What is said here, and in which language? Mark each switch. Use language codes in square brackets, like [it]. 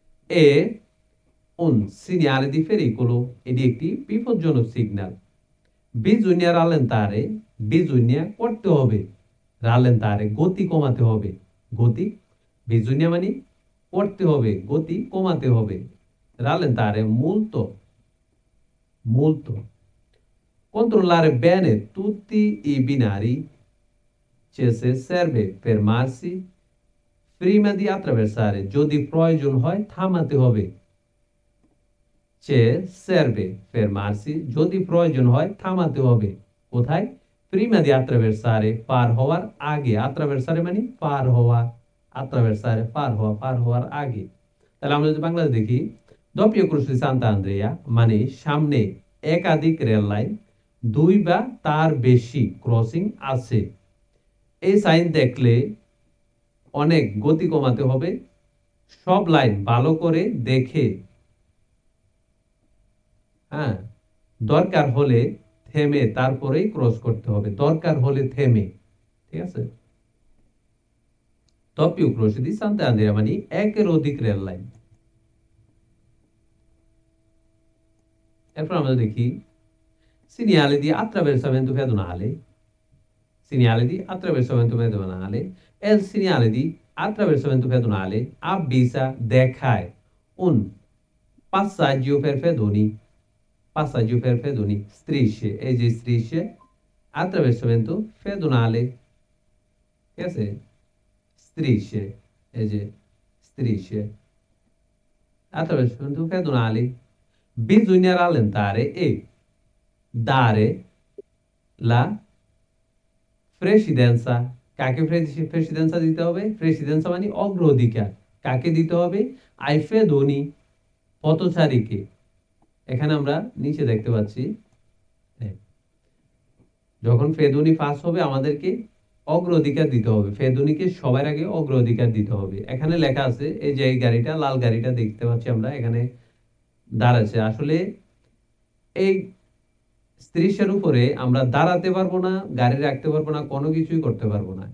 [it] এ un segnale di pericolo, [bn] এটি একটি বিপজ্জনক সিগন্যাল। [it] bisogna rallentare, bisogna [bn] করতে হবে, [it] rallentare [bn] গতি কমাতে হবে, গতি [it] bisogna [bn] মানে করতে হবে, গতি কমাতে হবে, [it] rallentare molto controllare bene tutti i binari, cioè se serve fermarsi prima di attraversare, [bn] যদি প্রয়োজন হয় থামাতে হবে। [it] cioè serve fermarsi, [bn] যদি প্রয়োজন হয় থামাতে হবে। কোথায়? [it] prima di attraversare [bn] পার হওয়ার আগে, attraversare মানে পার হওয়া, attraversare পার হওয়ার আগে। তাহলে আমরা যদি বাংলাতে দেখি doppio croce di Sant'Andrea মানে সামনে একাধিক রেল লাইন, দুই বা তার বেশি ক্রসিং আছে। এই সাইন দেখলে অনেক গতি কমাতে হবে, সব লাইন ভালো করে দেখে, হ্যাঁ, দরকার হলে থেমে তারপরেই ক্রস করতে হবে, দরকার হলে থেমে। ঠিক আছে? doppio croce di Sant'Andrea মানে একের অধিক রেল লাইন। [it] এরপর আমরা দেখি segnale di attraversamento pedonale, segnale di attraversamento pedonale, e il segnale di attraversamento pedonale avvisa, দেখায় un passaggio per pedoni, passaggio per pedoni, strisce, [bn] এই যে [it] strisce, attraversamento pedonale। [bn] ঠিক আছে? [it] strisce, [bn] এই যে [it] strisce, attraversamento pedonale, bisogna rallentare e dare la presidenza, [bn] কাকে প্রেসিডেন্সা দিতে হবে? প্রেসিডেন্সা মানে অগ্রাধিকার, কাকে দিতে হবে? [it] ai pedoni, পথচারীকে। [bn] এখানে আমরা নিচে দেখতে পাচ্ছি যখন ফেদুনি পাস হবে আমাদেরকে অগ্রাধিকার দিতে হবে, ফেদুনিকে সবার আগে অগ্রাধিকার দিতে হবে। এখানে লেখা আছে, এই যে এই গাড়িটা, লাল গাড়িটা দেখতে পাচ্ছি আমরা এখানে দাঁড়াচ্ছে, আসলে এই স্ত্রীশের উপরে আমরা দাঁড়াতে পারবো না, গাড়ি রাখতে পারবো না, কোনো কিছুই করতে পারবো না।